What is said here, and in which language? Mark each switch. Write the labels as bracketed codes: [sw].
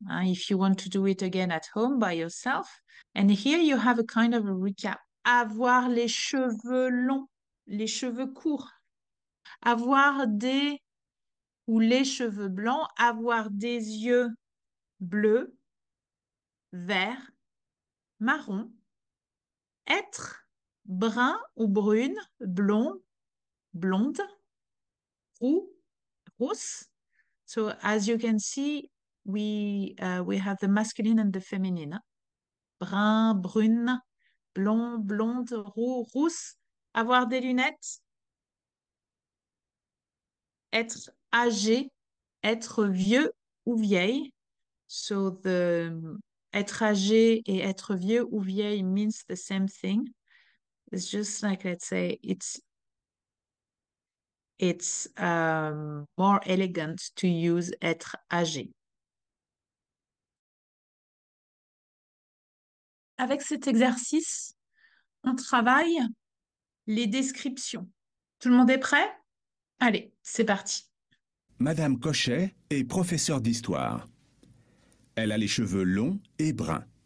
[en] Hein, if you want to do it again at home by yourself. And here you have a kind of a recap. [fr] Avoir les cheveux longs, les cheveux courts. Avoir des ou les cheveux blancs. Avoir des yeux bleus, verts, marron. Être brun ou brune, blond, blonde, roux, rousse. [en] So as you can see, we have the masculine and the feminine. [fr] Brun, brune, blond, blonde, roux, rousse. Avoir des lunettes. Être âgé, être vieux ou vieille. So être âgé et être vieux ou vieille [en] means the same thing. It's just like, let's say, it's more elegant to use [fr] être âgé. Avec cet exercice, on travaille les descriptions. Tout le monde est prêt? Allez, c'est parti. Madame Cochet est professeure d'histoire. Elle a les cheveux longs et bruns.